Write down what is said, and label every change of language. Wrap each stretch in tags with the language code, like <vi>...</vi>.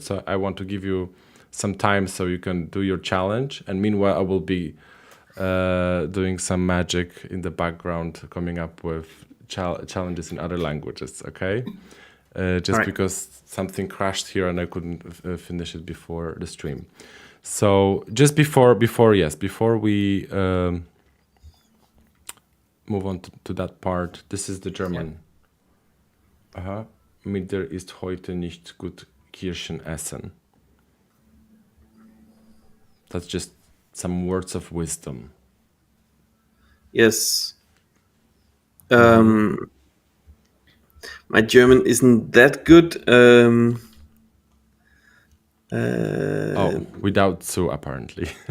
<en>So I want to give you some time so you can do your challenge, and meanwhile I will be doing some magic in the background, coming up with challenges in other languages. Okay, just Right. because something crashed here and I couldn't finish it before the stream. So just before we move on to that part, this is the German.</en> <de>mit der ist heute nicht gut Kirschen essen.</de> <en>That's just some words of wisdom. Yes. My German isn't that good. Without so apparently.</en>